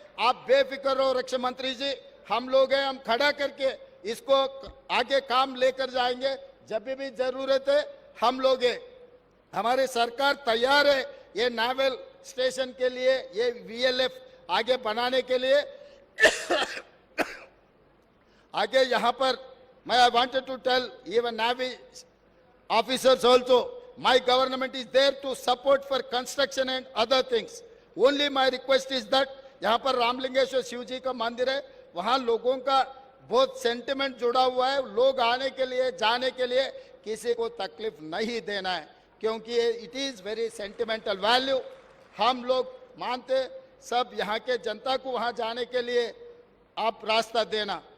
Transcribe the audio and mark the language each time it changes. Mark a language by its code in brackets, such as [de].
[hi] आप बेफिक्र रहो रक्षा मंत्री जी, हम लोग हैं, हम खड़ा करके इसको आगे काम लेकर जाएंगे. जब भी जरूरत है हम लोग हैं, हमारी सरकार तैयार है ये नावल स्टेशन के लिए, ये VLF आगे बनाने के लिए. आगे यहाँ पर मैं [en] I wanted to tell even Navy officers also, my government is there to support for construction and other things. Only my request is that [hi] यहाँ पर रामलिंगेश्वर शिव जी का मंदिर है, वहाँ लोगों का बहुत सेंटिमेंट जुड़ा हुआ है. लोग आने के लिए जाने के लिए किसी को तकलीफ नहीं देना है, क्योंकि [en] It is very sentimental value. [hi] हम लोग मानते सब यहाँ के जनता को वहाँ जाने के लिए आप रास्ता देना.